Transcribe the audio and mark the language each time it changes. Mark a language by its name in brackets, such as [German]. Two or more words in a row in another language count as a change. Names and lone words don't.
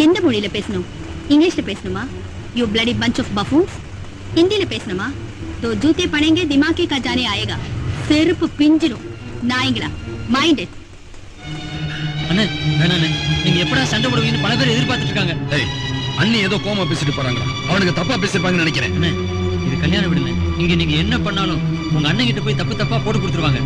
[Tamil] மொழியில பேசணும்? இங்கிலீஷ்ல பேசணுமா? [English] you bloody bunch of buffoons. [Tamil] ஹிந்தில பேசணுமா? [Hindi] तो जूते पड़ेंगे दिमाग का जाने आएगा. [Tamil] செருப்பு பிஞ்சிரும் நாய்ங்களா. [English] mind it. [Tamil] அண்ணே வேணாண்ணே, நீங்க எப்படா சண்டை போடுவீங்கன்னு பல பேர் எதிர்பார்த்துட்டு இருக்காங்க. ஏய், அண்ணி ஏதோ கோமா பேசிட்டு போறாங்களா? அவனுக்கு தப்பா பேசிருப்பாங்கன்னு நினைக்கிறேன். அண்ணே இது கல்யாணம் விடுங்க. இங்க நீங்க என்ன பண்ணாலும் உங்க அண்ணன் கிட்ட போய் தப்பு தப்பா போட்டு கொடுத்துருவாங்க.